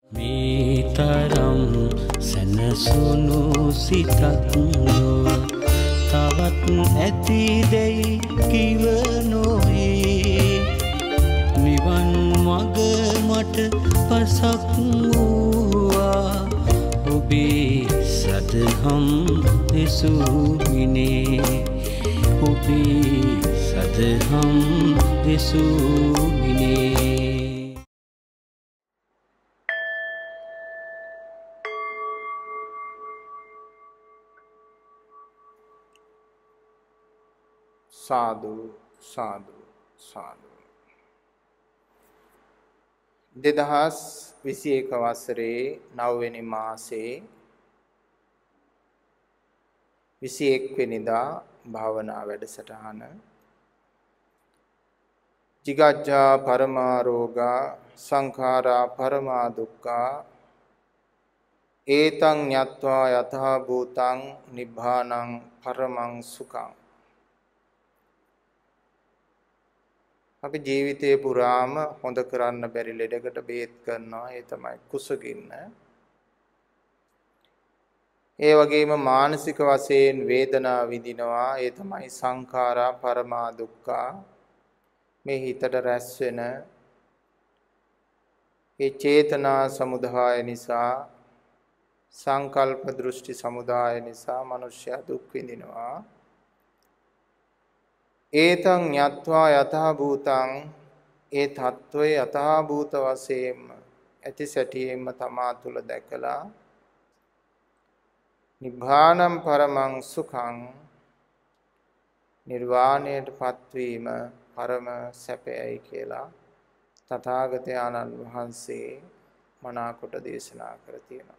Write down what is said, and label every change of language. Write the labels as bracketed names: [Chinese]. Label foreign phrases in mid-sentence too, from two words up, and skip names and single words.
[Sinhala] මේතරම් සැනසුණු සිතක් නොව තවත් ඇතිදැයි කිව නොවේ නිවන් මග මට පසක් වූවා ඔබේ සදහම් දෙසුමිනේ ඔබේ සදහම් දෙසුමිනේ [Pali] साधु साधु साधु [Sinhala] 2021 වසරේ 9 වෙනි මාසේ [Pali] 21 [Sinhala] වෙනිදා භාවනා වැඩසටහන [Pali] jigajja paramaroga sankhara parama dukkha etang nyatva yatha bhutang nibbānaṃ paramang sukham [Sinhala] අපි ජීවිතේ පුරාම හොඳ කරන්න බැරි ලෙඩකට බේත් කරනවා ඒ තමයි කුසගින්න. ඒ වගේම මානසික වශයෙන් වේදනා විඳිනවා ඒ තමයි [Pali] සංඛාරා පරමා දුක්ඛා. [Sinhala] මේ හිතට රැස් වෙන ඒ චේතනා සමුදාය නිසා සංකල්ප දෘෂ්ටි සමුදාය නිසා මනුෂ්‍යයා දුක් විඳිනවා. [Pali] ඒතං ඤත්වා යතහ භූතං [Sinhala] ඒ තත්වයේ යතහ භූත වශයෙන්ම ඇති සැටියෙන්ම තමා තුල දැකලා [Pali] නිබ්බානම් පරමං සුඛං [Sinhala] නිර්වාණයටපත් වීම පරම සැපයයි කියලා තථාගතයන්න් වහන්සේ මනාකොට දේශනා කර තියෙනවා.